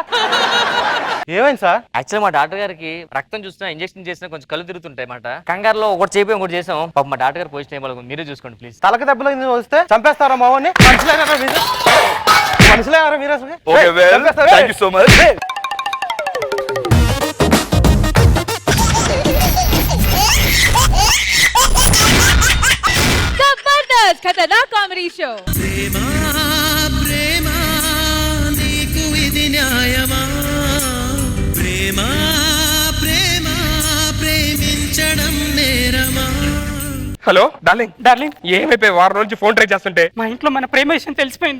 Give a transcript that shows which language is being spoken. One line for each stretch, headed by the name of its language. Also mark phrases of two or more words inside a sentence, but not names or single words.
Telugu: ఏమైంది సార్? యాక్చువల్ మా డాక్టర్ గారికి రక్తం చూసినా ఇంజెక్షన్ చేసినా కొంచెం కళ్ళు తిరుగుతుంటాయి మాట. కంగారులో ఒకటి చేపి ఒకటి చేసాం. పాప మా డాక్టర్ గారు పొజిషన్ ఏమో మీరే చూసుకోండి ప్లీజ్. తలకి దెబ్బలు వస్తే చంపేస్తారా మావని? మనుషులేనారా మీరు అసలు?
English: Okay well Thank you so much.
Hindi: जबरदस्त खतरनाक कॉमेडी शो.
Telugu: హలో డార్లింగ్ ఏమైపోయి వారం నుంచి ఫోన్ ట్రై చేస్తుంటే మా ఇంట్లో మన ప్రేమ విషయం తెలిసిపోయింది.